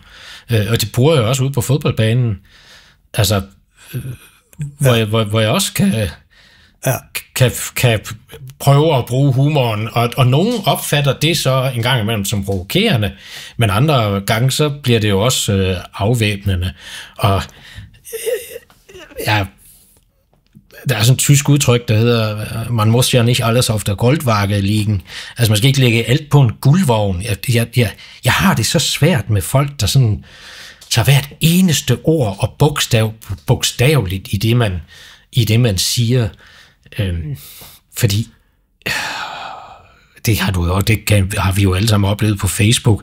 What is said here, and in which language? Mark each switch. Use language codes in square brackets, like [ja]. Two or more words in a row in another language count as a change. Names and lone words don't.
[da] Og det bruger jeg også ude på fodboldbanen. Altså, hvor jeg også kan prøve at bruge humoren, og nogen opfatter det så en gang imellem som provokerende, men andre gange så bliver det jo også afvæbnende. Og der er sådan et tysk udtryk, der hedder, [de] man muss ja nicht alles auf der Goldwaage liegen. [da] Altså, man skal ikke lægge alt på en guldvogn. Jeg har det så svært med folk, der sådan tager hvert eneste ord og bogstaveligt i det, man siger. Fordi det har du jo, har vi jo alle sammen oplevet på Facebook.